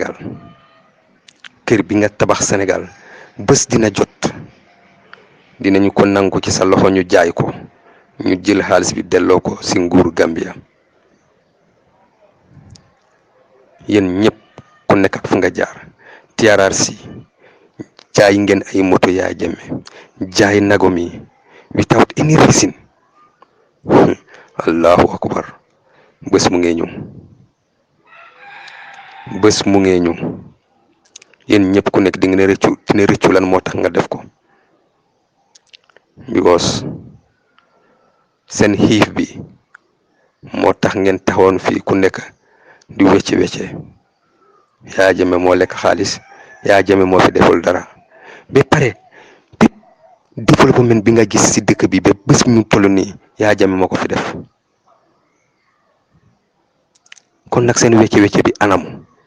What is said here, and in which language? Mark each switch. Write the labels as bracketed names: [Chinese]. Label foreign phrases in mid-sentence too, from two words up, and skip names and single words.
[Wolof] Sénégal bés dina jot dinañu ko nangu ci sa loxo ñu jaay ko ñu jël xaalis bi delloo ko ci nguuru Gambia yéen ñëpp ku nekk ak fu nga jaar TRRC jaay ngeen ay moto Yaya Jammeh jaay nagom yi [English] without any reason [Arabic] الله أكبر [Wolof] bés mu ngee ñëw yéen ñëpp ku nekk di ngeen rëccu lan moo tax nga def ko because seen xiif bi moo tax ngeen taxawoon fii ku nekk di wecce Yaya Jammeh moo lekk xaalis Yaya Jammeh moo fi deful dara ba pare bépp développement bi nga gis ci dëkk bi ba bés ñu toll nii Yaya Jammeh moo ko fi def kon nag seen wecce bi anam